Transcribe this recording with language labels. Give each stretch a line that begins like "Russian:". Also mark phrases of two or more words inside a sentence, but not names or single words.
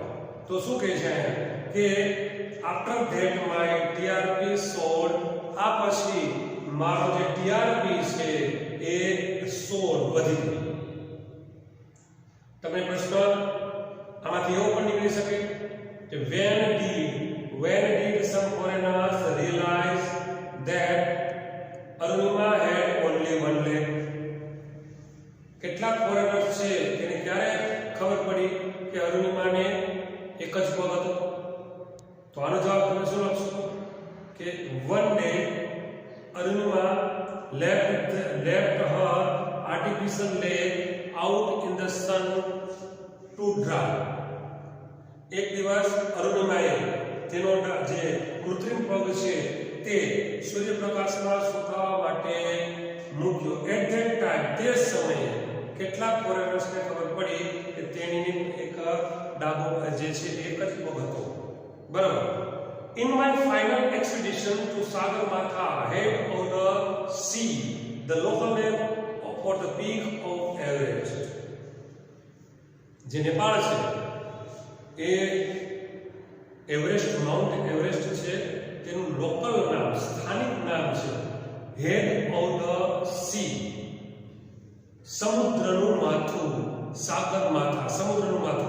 Gujarati: તો શું કહે છે કે
English: after that my TRP soared,
Gujarati: આ પછી મારો જે ટીઆરપી છે એ સોડ વધી ગયો. તમને પ્રશ્ન આમાંથી એવો પણ નીકળી શકે કે
English: when did some foreigners realize that Arunima had only one leg?
Gujarati: કેટલાક ફોરેનર્સ છે તેને ક્યારે ખબર પડી કે અરુણિમાને એક જ પગ હતો? તો આનો જવાબ તમે શું લખશો કે
English: one day Arunima left her artificial leg out in the sun to dry.
Gujarati: એક દિવસ અરુણિમાએ તેનો જે કૃત્રિમ પગ છે તે સૂર્યપ્રકાશમાં સુકાવા માટે મૂક્યો.
English: at that time,
Gujarati: તે સમયે કેટલાક ફોરેનર્સને ખબર પડી કે તેની એક ડાબો જે છે એક જ પગ હતો. બરાબર.
English: In my final expedition to Sagarmatha ahead of the sea, the local name for the peak of Everest,
Gujarati: જે નેપાળ છે એ એવરેસ્ટ, માઉન્ટ એવરેસ્ટ છે તેનું લોકલ નામ, સ્થાનિક નામ છે
English: head of the sea,
Gujarati: સમુદ્રનું માથું, સાગરમાથા, સમુદ્રનું માથું.